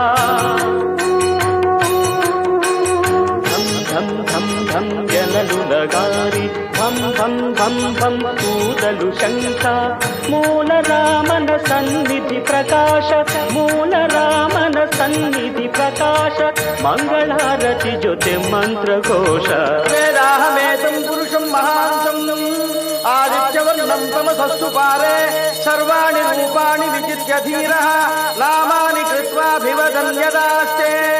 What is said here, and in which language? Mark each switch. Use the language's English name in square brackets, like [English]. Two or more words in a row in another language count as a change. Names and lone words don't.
[Kannada] ಧಂ ಧಂ ಧಂ ಧಂ ಜನರು ನಗಾರಿ ಧಂ ಧಂ ಧಂ ಧಂ ಊದಲು ಶಂಖ. ಮೂಲ ರಾಮನ ಸನ್ನಿಧಿ ಪ್ರಕಾಶ ಮೂಲ ರಾಮನ ಸನ್ನಿಧಿ ಪ್ರಕಾಶ ಮಂಗಳಾರತಿ ಜೊತೆ ಮಂತ್ರಘೋಷ. [Sanskrit] वेदाहमेतं पुरुषं महान्तं आदित्यवर्णं तमसस्तु पारे सर्वाणि रूपाणि विचित्य धीरः नामानि कृत्वाभिवदन् यदास्ते.